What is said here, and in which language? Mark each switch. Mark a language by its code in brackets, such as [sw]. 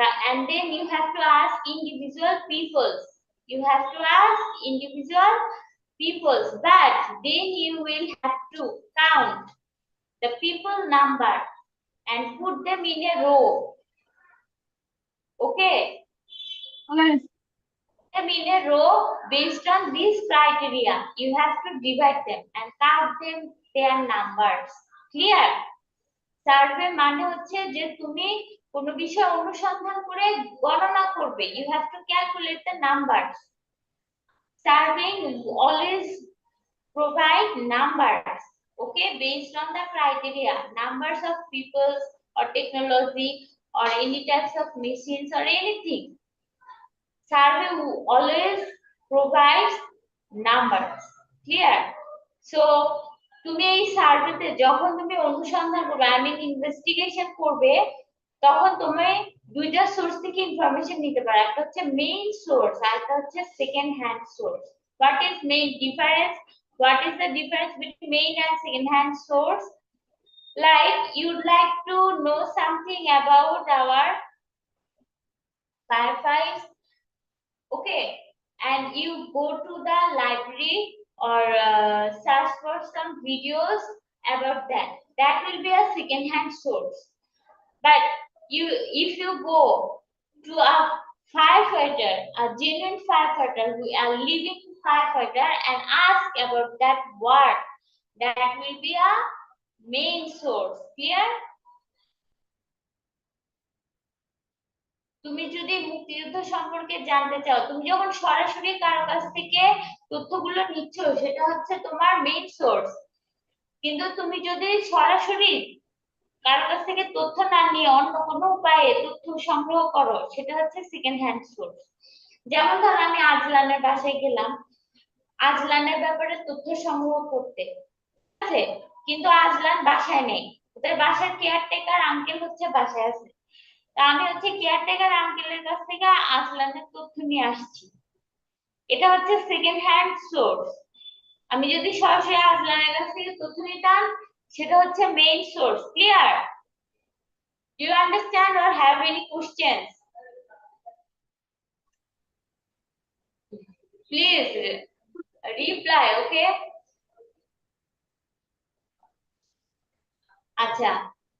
[en] And then you have to ask individual peoples. You have to ask individual peoples, but then you will have to count the people number and put them in a row. Okay. Miss. Them in a row based on these criteria. You have to divide them and count them their numbers. Clear? [bn] Survey মানে হচ্ছে যে তুমি কোনো বিষয় অনুসন্ধান করে গণনা করবে। [en] You have to calculate the numbers. Surveying always provide numbers, okay, based on the criteria, numbers of people or technology or any types of machines or anything. Survey always provides numbers. Clear? [bn] So তুমি এই সার্ভেতে যখন তুমি অনুসন্ধান করবে, I mean investigation করবে, তখন তুমি দুইটা সোর্স থেকে ইনফরমেশন নিতে পারো। একটা হচ্ছে মেইন সোর্স আর একটা হচ্ছে second hand source. [en] What is main difference? What is the difference between main and second hand source? Like you'd like to know something about our fireflies, okay, and you go to the library or search for some videos about that. That will be a second hand source. But if you go to a firefighter, a genuine firefighter who are living firefighter and ask about that word, that will be a main source. Clear? [bn] তুমি যদি মুক্তিযুদ্ধ সম্পর্কে জানতে চাও, তুমি যখন সরাসরি কারো কাছ থেকে তথ্যগুলো নিচ্ছ, সেটা হচ্ছে তোমার মেইন সোর্স। কিন্তু তুমি যদি সরাসরি কারো কাছ থেকে তথ্য না নিয়ে অন্য কোনো উপায়ে তথ্য সংগ্রহ করো, সেটা হচ্ছে সেকেন্ড হ্যান্ড সোর্স। যেমন ধর আমি আজলানের বাসায় গেলাম আজলানের ব্যাপারে তথ্য সংগ্রহ করতে, ঠিক আছে, কিন্তু আজলান বাসায় নেই, ওদের বাসার কেয়ারটেকার আঙ্কেল হচ্ছে বাসায় আছে। তা আমি হচ্ছে কেয়ারটেকার আঙ্কেলের কাছ থেকে আজলানের তথ্য নিয়ে আসছি, এটা হচ্ছে সেকেন্ড হ্যান্ড সোর্স। আমি যদি সরাসরি আজলানের কাছ থেকে তথ্য নিতাম, সেটা হচ্ছে main source. Clear? [en] Do you understand or have any questions? Please reply, okay? [bn] Acha.